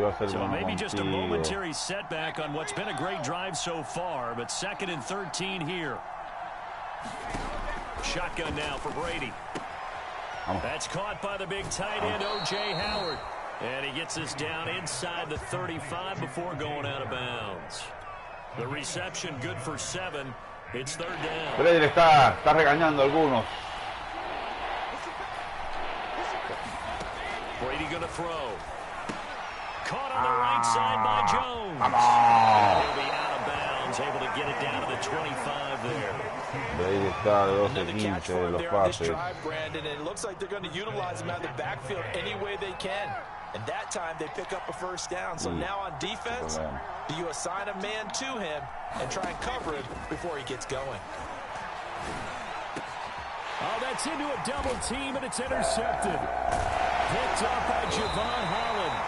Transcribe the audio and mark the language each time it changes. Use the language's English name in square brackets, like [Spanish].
[English] So maybe just a momentary setback on what's been a great drive so far, but 2nd and 13 here. Shotgun now for Brady. That's caught by the big tight end, O.J. Howard. And he gets us down inside the 35 before going out of bounds. The reception good for 7. It's 3rd down. [Spanish] Brady está regañando a algunos. [English] Brady going to throw. Caught on the right side by Jones. He'll be out of bounds, able to get it down to the 25 there. [Spanish] Brady está de 12-15 de los pases. [English] Brandon, and it looks like they're going to utilize him out of the backfield any way they can. And that time they pick up a 1st down. So now on defense, do you assign a man to him and try and cover him before he gets going? Oh, that's into a double team, and it's intercepted. Picked up by Javon Holland.